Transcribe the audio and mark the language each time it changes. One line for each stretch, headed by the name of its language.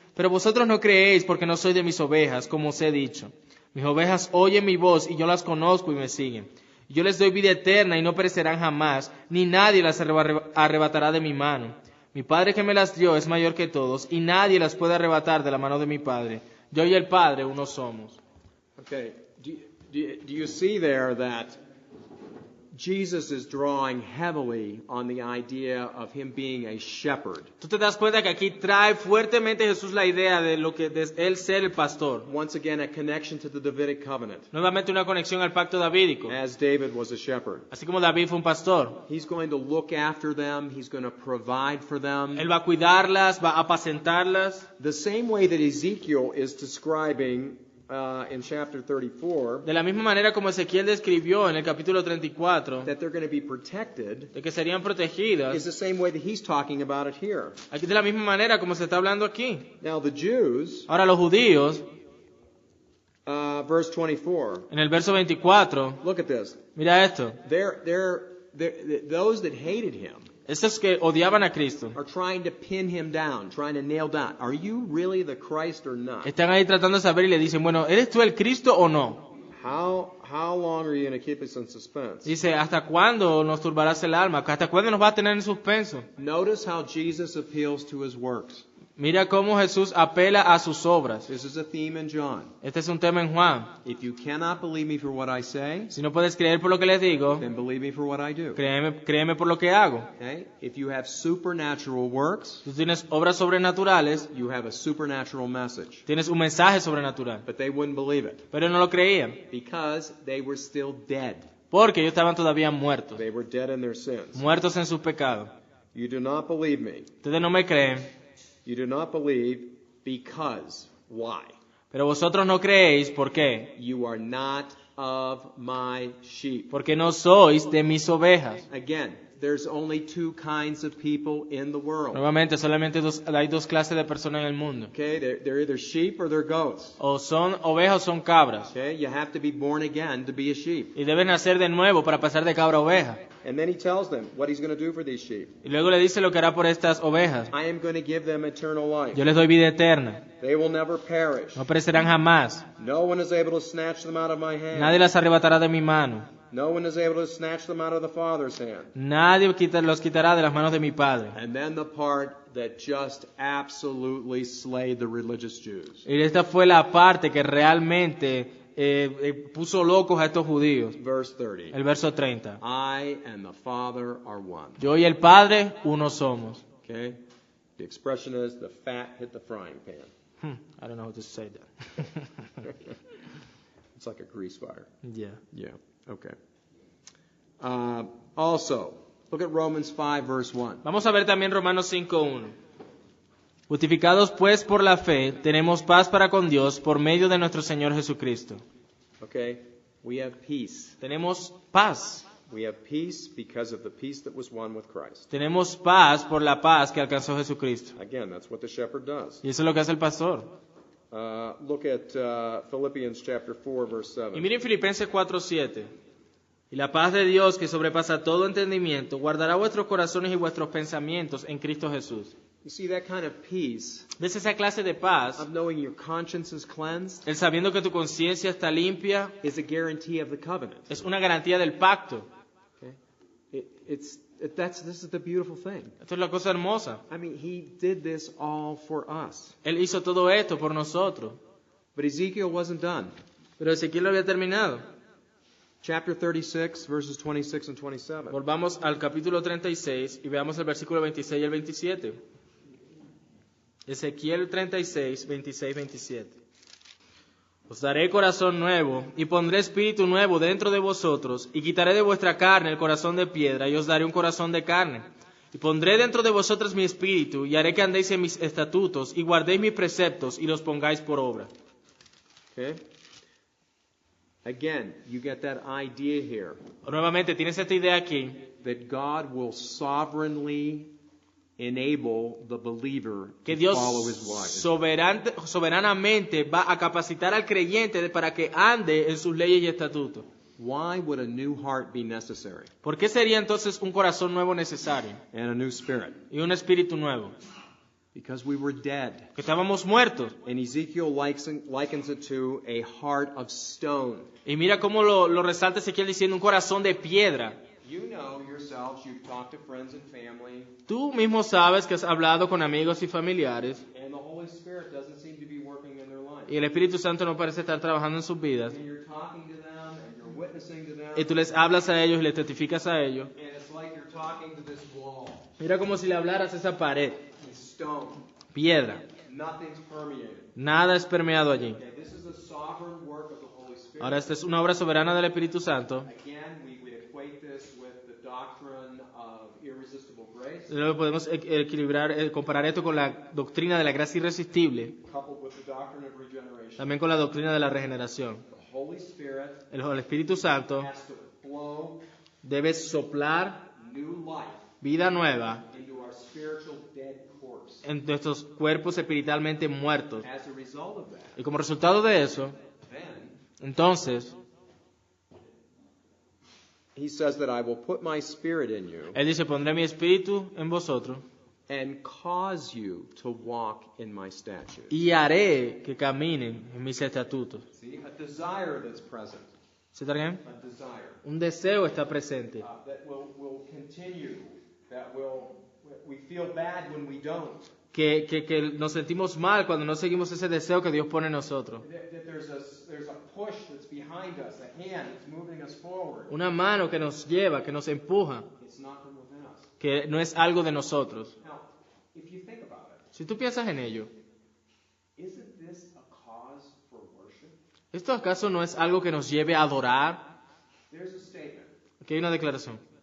Spanish: Pero vosotros no creéis porque no sois de mis ovejas, como os he dicho. Mis ovejas oyen mi voz y yo las conozco y me siguen. Y yo les doy vida eterna y no perecerán jamás, ni nadie las arrebatará de mi mano. Mi Padre que me las dio es mayor que todos y nadie las puede arrebatar de la mano de mi Padre. Yo y el Padre uno somos.
English: Okay, do you see there that Jesus is drawing heavily on the idea of him being a shepherd?
Spanish: Tú te das cuenta que aquí trae fuertemente Jesús la idea de lo que de él ser el pastor.
English: Once again, a connection to the Davidic covenant.
Spanish: Nuevamente una conexión al pacto davídico.
English: As David was a shepherd.
Spanish: Así como David fue un pastor.
English: He's going to look after them. He's going to provide for them.
Spanish: Él va a cuidarlas, va a apacentarlas.
English: The same way that Ezekiel is describing in chapter 34,
Spanish: de la misma manera como Ezequiel describió en el capítulo 34,
English: that they're going to be protected,
Spanish: de que serían protegidas,
English: is the same way that he's talking about it here.
Spanish: Aquí de la misma manera como se está hablando aquí.
English: Now the Jews,
Spanish: ahora los judíos,
English: verse 24,
Spanish: en el verso 24,
English: look at this.
Spanish: Mira esto.
English: Those that hated him,
Spanish: estos que odiaban a Cristo,
English: are trying to pin him down, trying to nail down, are you really the Christ or not?
Spanish: Están ahí tratando de saber y le dicen, bueno, ¿eres tú el Cristo o no?
English: How long are you going to keep us in suspense?
Spanish: Dice, ¿hasta cuándo nos turbarás el alma? ¿Hasta cuándo nos va a tener en suspenso?
English: Notice how Jesus appeals to his works.
Spanish: Mira cómo Jesús apela a sus obras.
English: This is a theme in John.
Spanish: Este es un tema en Juan.
English: If you cannot believe me for what I say,
Spanish: si no puedes creer por lo que les digo,
English: then believe me for what I do.
Spanish: Créeme por lo que hago.
English: Okay? If you have supernatural works,
Spanish: tú tienes obras sobrenaturales,
English: you have a supernatural message.
Spanish: Tienes un mensaje sobrenatural.
English: But they wouldn't believe it.
Spanish: Pero no lo creían.
English: Because they were still dead.
Spanish: porque ellos estaban todavía muertos,
English: They were dead in their sins.
Spanish: muertos en sus pecados.
English: You do not believe me.
Spanish: Ustedes no me creen,
English: You do not believe because. Why?
Spanish: pero vosotros no creéis, ¿por qué?
English: You are not of my sheep.
Spanish: Porque no sois de mis ovejas.
English: Again, there's only two kinds of people in the world.
Spanish: Nuevamente, solamente hay dos clases de personas en el mundo.
English: Okay, they're either sheep or they're goats.
Spanish: O son ovejas o son cabras.
English: Okay, you have to be born again to be a sheep.
Spanish: Y deben nacer de nuevo para pasar de cabra a oveja.
English: And then he tells them what he's going to do for these sheep.
Spanish: Y luego le dice lo que hará por estas ovejas.
English: I am going to give them eternal life.
Spanish: Yo les doy vida eterna.
English: They will never perish.
Spanish: No perecerán jamás.
English: No one is able to snatch them out of my hand.
Spanish: Nadie las arrebatará de mi mano.
English: No one is able to snatch them out of the Father's hand.
Spanish: Nadie los quitará de las manos de mi Padre.
English: And then the part that just absolutely slayed the religious Jews.
Spanish: Y esta fue la parte que realmente puso locos a estos judíos.
English: Verse 30.
Spanish: El verso 30.
English: I and the Father are one.
Spanish: Yo y el Padre, uno somos.
English: Okay? The expression is the fat hit the frying pan. I don't know how to say that. It's like a grease fire. Yeah. Yeah. Okay. Also, look at Romans 5, verse 1.
Spanish: Vamos a ver también Romanos 5:1. Justificados pues por la fe, tenemos paz para con Dios por medio de nuestro Señor Jesucristo.
English: Okay? We have peace.
Spanish: Tenemos paz.
English: We have peace because of the peace that was won with Christ.
Spanish: Tenemos paz por la paz que alcanzó Jesucristo.
English: Again, that's what the shepherd does.
Spanish: Y eso es lo que hace el pastor.
English: Look at Philippians chapter 4, verse 7.
Spanish: Y miren Filipenses 4:7. Y la paz de Dios, que sobrepasa todo entendimiento, guardará vuestros corazones y vuestros pensamientos en Cristo Jesús.
English: You see that kind of peace
Spanish: ¿Ves esa clase de paz?
English: of knowing your conscience is cleansed
Spanish: El sabiendo que tu conciencia está limpia
English: is a guarantee of the covenant.
Spanish: es una garantía del pacto.
English: Okay? This is the beautiful thing.
Spanish: Esto es la cosa hermosa.
English: I mean, he did this all for us.
Spanish: Él hizo todo esto por nosotros.
English: But Ezekiel wasn't done.
Spanish: Pero Ezequiel lo había terminado.
English: Chapter 36, verses 26 and 27.
Spanish: Volvamos al capítulo 36 y veamos el versículo 26 y el 27. Ezequiel 36, 26, 27. Os daré corazón nuevo y pondré espíritu nuevo dentro de vosotros y quitaré de vuestra carne el corazón de piedra y os daré un corazón de carne. Y pondré dentro de vosotros mi espíritu y haré que andéis en mis estatutos y guardéis mis preceptos y los pongáis por obra.
English: Okay? Again, you get that idea here
Spanish: Nuevamente, tienes esta idea aquí,
English: that God will sovereignly enable the believer
Spanish: que
English: to
Spanish: Dios
English: follow his ways.
Spanish: soberanamente va a capacitar al creyente para que ande en sus leyes y estatutos.
English: Why would a new heart be necessary?
Spanish: ¿Por qué sería entonces un corazón nuevo necesario
English: And a new spirit?
Spanish: y un espíritu nuevo?
English: Because we were dead.
Spanish: Que estábamos muertos.
English: And Ezekiel likens it to a heart of stone.
Spanish: Y mira cómo lo resalta Ezequiel diciendo un corazón de piedra.
English: You know yourselves, you've talked to friends and family,
Spanish: Tú mismo sabes que has hablado con amigos y familiares
English: and the Holy Spirit doesn't seem to be working in their life.
Spanish: y el Espíritu Santo no parece estar trabajando en sus vidas.
English: And you're talking to them, and you're witnessing to them,
Spanish: Y tú les hablas a ellos y les testificas a ellos.
English: and it's like you're talking to this wall.
Spanish: Mira como si le hablaras a esa pared.
English: It's stone.
Spanish: Piedra.
English: Nothing's permeated.
Spanish: Nada es permeado allí.
English: Okay, this is the sovereign work of the Holy Spirit.
Spanish: Ahora esta es una obra soberana del Espíritu Santo.
English: Again, we equate this with the doctrine of irresistible grace,
Spanish: Luego podemos comparar esto con la doctrina de la gracia irresistible,
English: coupled with the doctrine of regeneration.
Spanish: también con la doctrina de la regeneración.
English: The Holy Spirit
Spanish: El Espíritu Santo
English: has to flow
Spanish: debe soplar
English: new life
Spanish: vida nueva
English: into our spiritual dead corpse.
Spanish: en nuestros cuerpos espiritualmente muertos.
English: As a result of that,
Spanish: Y como resultado de eso,
English: then
Spanish: entonces,
English: he says that I will put my spirit in you
Spanish: Él dice, pondré mi espíritu en vosotros
English: and cause you to walk in my statutes.
Spanish: y haré que caminen en mis estatutos.
English: See, a desire that's present,
Spanish: ¿Se está bien?
English: a desire
Spanish: Un deseo está presente
English: that will continue, that we feel bad when we don't.
Spanish: que nos sentimos mal cuando no seguimos ese deseo que Dios pone en nosotros.
English: That there's a push that's behind us, a hand that's moving us forward.
Spanish: Una mano que nos lleva, que nos empuja,
English: It's not from within us.
Spanish: que no es algo de nosotros.
English: Now, if you think about it,
Spanish: Si tú piensas en ello,
English: isn't this a cause for worship?
Spanish: ¿esto acaso no es algo que nos lleve a adorar?
English: There's a statement.
Spanish: Aquí hay una declaración.